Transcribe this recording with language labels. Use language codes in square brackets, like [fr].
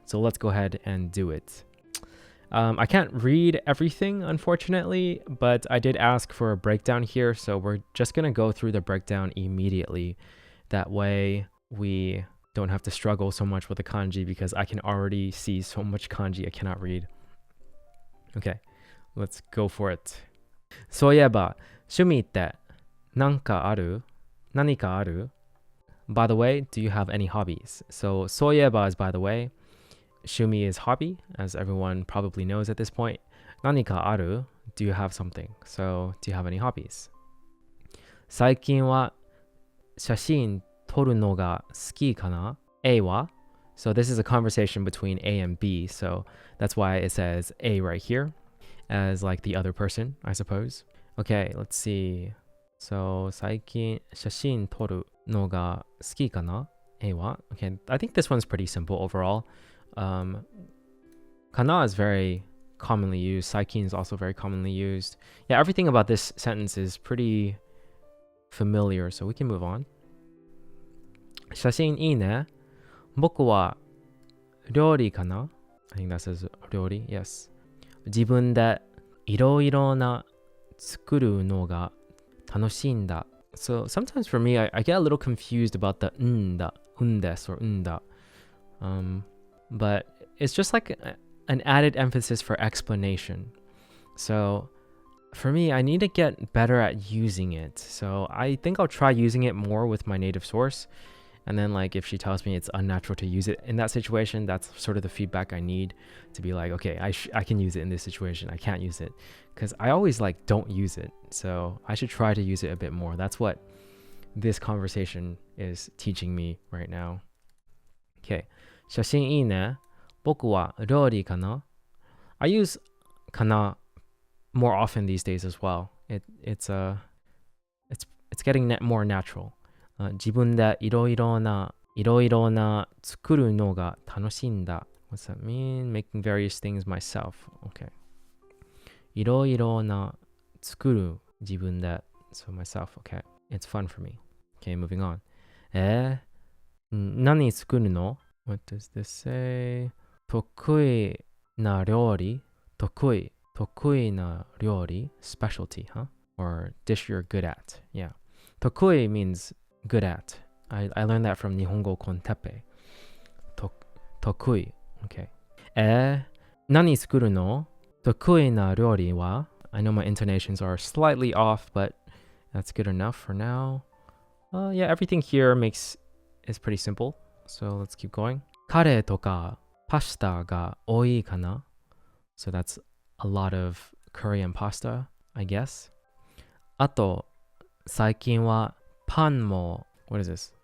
[en] So let's go ahead and do it. I can't read everything, unfortunately, but I did ask for a breakdown here. So we're just going to go through the breakdown immediately. That way we don't have to struggle so much with the kanji because I can already see so much kanji I cannot read. Okay, let's go for it. [ja] そういえば、趣味って何かある? 何かある? [en] By the way, do you have any hobbies? So [ja] そういえば [en] is by the way. Shumi is hobby, as everyone probably knows at this point. [ja] 何かある? [en] Do you have something? So do you have any hobbies? [ja] 最近は写真撮るのが好きかな? A は? [en] So this is a conversation between A and B, so that's why it says A right here as like the other person, I suppose. Okay, let's see. [ja] So 最近写真撮るのが好きかな? A は? [en] Okay, I think this one's pretty simple overall. Kana is very commonly used. Saikin is also very commonly used. Yeah, everything about this sentence is pretty familiar, so we can move on. [ja] 写真いいね。僕は料理かな? [en] I think that says [ja] 料理. [en] Yes. [ja] 自分でいろいろな作るのが楽しいんだ. [en] So sometimes for me, I get a little confused about the undes or unda. But it's just like an added emphasis for explanation. So for me, I need to get better at using it. So I think I'll try using it more with my native source. And then like if she tells me it's unnatural to use it in that situation, that's sort of the feedback I need to be like, okay, I can use it in this situation. I can't use it because I always like don't use it. So I should try to use it a bit more. That's what this conversation is teaching me right now. [ja] Okay. 写真いいね。僕は料理かな? [en] I use かな more often these days as well. It's getting more natural. [ja] 自分でいろいろな作るのが楽しいんだ. [en] What's that mean? Making various things myself. Okay. [ja] いろいろな作る自分で. [en] So myself. Okay. It's fun for me. Okay, moving on. [ja] 何作るの? [en] What does this say? [ja] 得意な料理? 得意な料理? [en] Specialty, huh? Or dish you're good at. Yeah. 得意 means good at. I learned that from Nihongo Kontepe. [ja] 得意.Okay. 何作るの? 得意な料理は? [en] I know my intonations are slightly off, but that's good enough for now. Yeah, everything here is pretty simple. So let's keep going. [ja] カレーとかパスタが多いかな? [en] So that's a lot of curry and pasta, I guess. [ja] あと、最近はパンも [en] What is this?